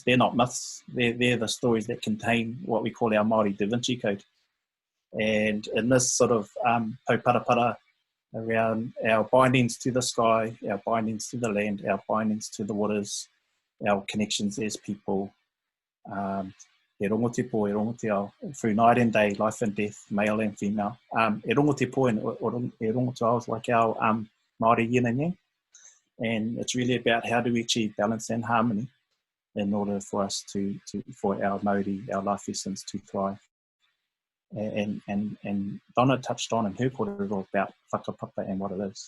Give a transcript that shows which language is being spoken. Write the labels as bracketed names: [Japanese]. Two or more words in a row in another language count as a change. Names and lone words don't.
[English] They're not myths. They're the stories that contain what we call our Māori Da Vinci Code. And in this sort of pauparapara around our bindings to the sky, our bindings to the land, our bindings to the waters, our connections as people, [Māori] e rongo te po, e rongo te ao, [English] through night and day, life and death, male and female. [Māori] E rongo te po [English] and [Māori] e rongo te ao [English] is like our Māori yin and yang. And it's really about how do we achieve balance and harmony in order for us for our Māori, our life essence to thrive. And Donna touched on in her kōrero about whakapapa and what it is.